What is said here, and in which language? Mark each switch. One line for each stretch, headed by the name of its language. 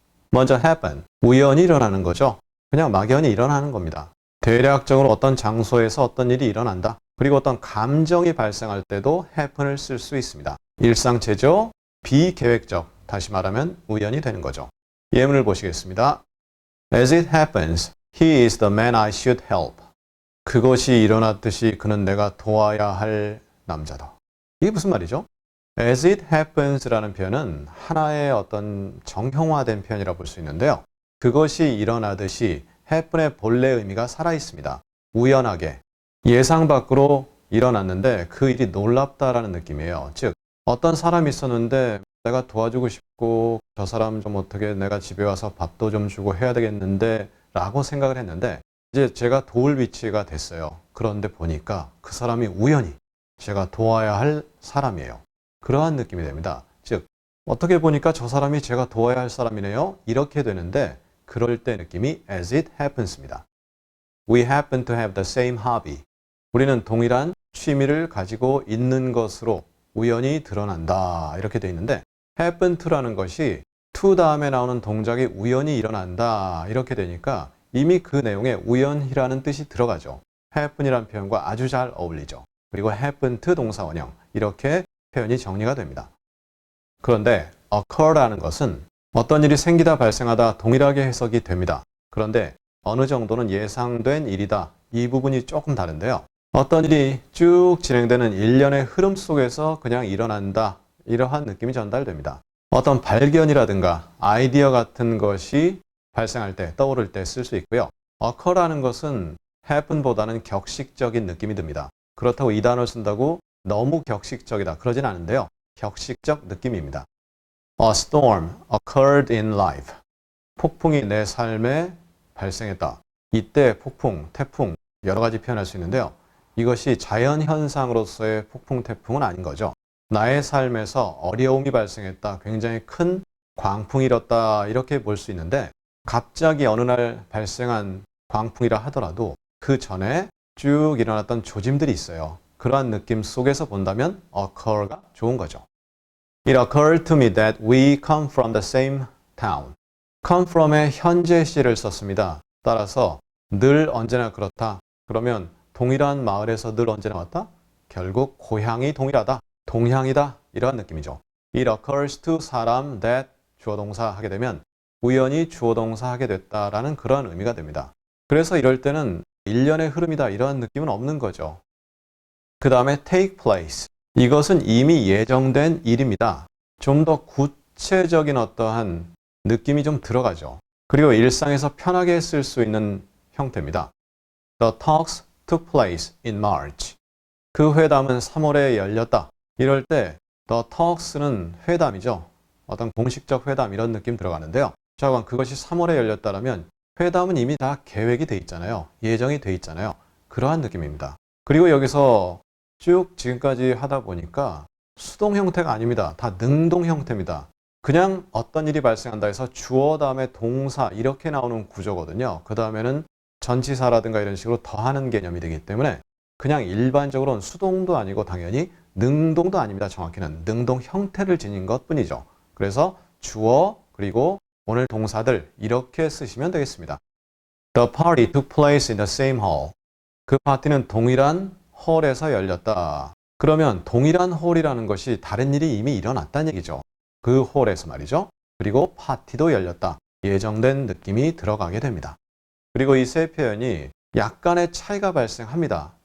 Korean: 먼저 happen, 우연히 일어나는 거죠. 그냥 막연히 일어나는 겁니다. 대략적으로 어떤 장소에서 어떤 일이 일어난다. 그리고 어떤 감정이 발생할 때도 happen을 쓸 수 있습니다. 일상체조, 비계획적, 다시 말하면 우연이 되는 거죠. 예문을 보시겠습니다.
English: As it happens, he is the man I should help.
Korean: 그것이 일어났듯이 그는 내가 도와야 할 남자다. 이게 무슨 말이죠?
English: As it happens
Korean: 라는 표현은 하나의 어떤 정형화된 표현이라고 볼 수 있는데요. 그것이 일어나듯이 happen의 본래 의미가 살아있습니다. 우연하게, 예상 밖으로 일어났는데 그 일이 놀랍다라는 느낌이에요. 즉, 어떤 사람이 있었는데 내가 도와주고 싶고 저 사람 좀 어떻게 내가 집에 와서 밥도 좀 주고 해야 되겠는데 라고 생각을 했는데 이제 제가 도울 위치가 됐어요. 그런데 보니까 그 사람이 우연히 제가 도와야 할 사람이에요. 그러한 느낌이 됩니다. 즉 어떻게 보니까 저 사람이 제가 도와야 할 사람이네요. 이렇게 되는데 그럴 때 느낌이
English: as it happens
Korean: 입니다.
English: We happen to have the same hobby.
Korean: 우리는 동일한 취미를 가지고 있는 것으로 우연히 드러난다. 이렇게 돼 있는데 happen to라는 것이 to 다음에 나오는 동작이 우연히 일어난다. 이렇게 되니까 이미 그 내용에 우연이라는 뜻이 들어가죠. happen이라는 표현과 아주 잘 어울리죠. 그리고 happen to 동사 원형 이렇게 표현이 정리가 됩니다. 그런데 occur라는 것은 어떤 일이 생기다 발생하다 동일하게 해석이 됩니다. 그런데 어느 정도는 예상된 일이다. 이 부분이 조금 다른데요. 어떤 일이 쭉 진행되는 일련의 흐름 속에서 그냥 일어난다. 이러한 느낌이 전달됩니다. 어떤 발견이라든가 아이디어 같은 것이 발생할 때, 떠오를 때 쓸 수 있고요. occur라는 것은 happen보다는 격식적인 느낌이 듭니다. 그렇다고 이 단어를 쓴다고 너무 격식적이다. 그러진 않은데요. 격식적 느낌입니다.
English: A storm occurred in life.
Korean: 폭풍이 내 삶에 발생했다. 이때 폭풍, 태풍 여러 가지 표현할 수 있는데요. 이것이 자연현상으로서의 폭풍, 태풍은 아닌 거죠. 나의 삶에서 어려움이 발생했다. 굉장히 큰 광풍이 일었다. 이렇게 볼 수 있는데 갑자기 어느 날 발생한 광풍이라 하더라도 그 전에 쭉 일어났던 조짐들이 있어요. 그러한 느낌 속에서 본다면 occur가 좋은 거죠.
English: It occurred to me that we come from the same town.
Korean: come from의 현재 시를 썼습니다. 따라서 늘 언제나 그렇다. 그러면 동일한 마을에서 늘 언제나 왔다? 결국 고향이 동일하다. 동향이다. 이러한 느낌이죠.
English: It occurs to
Korean: 사람 that 주어 동사 하게 되면 우연히 주어 동사 하게 됐다라는 그런 의미가 됩니다. 그래서 이럴 때는 일련의 흐름이다. 이러한 느낌은 없는 거죠. 그 다음에 take place. 이것은 이미 예정된 일입니다. 좀 더 구체적인 어떠한 느낌이 좀 들어가죠. 그리고 일상에서 편하게 쓸 수 있는 형태입니다.
English: The talks took place in March.
Korean: 그 회담은 3월에 열렸다. 이럴 때 the talks는 회담이죠. 어떤 공식적 회담 이런 느낌 들어가는데요. 자, 그럼 그것이 3월에 열렸다면 회담은 이미 다 계획이 돼 있잖아요. 예정이 돼 있잖아요. 그러한 느낌입니다. 그리고 여기서 쭉 지금까지 하다 보니까 수동 형태가 아닙니다. 다 능동 형태입니다. 그냥 어떤 일이 발생한다 해서 주어 다음에 동사 이렇게 나오는 구조거든요. 그 다음에는 전치사라든가 이런 식으로 더하는 개념이 되기 때문에 그냥 일반적으로는 수동도 아니고 당연히 능동도 아닙니다. 정확히는 능동 형태를 지닌 것 뿐이죠. 그래서 주어 그리고 오늘 동사들 이렇게 쓰시면 되겠습니다.
English: The party took place in the same hall.
Korean: 그 파티는 동일한 홀에서 열렸다. 그러면 동일한 홀이라는 것이 다른 일이 이미 일어났다는 얘기죠. 그 홀에서 말이죠. 그리고 파티도 열렸다. 예정된 느낌이 들어가게 됩니다. 그리고 이 세 표현이 약간의 차이가 발생합니다.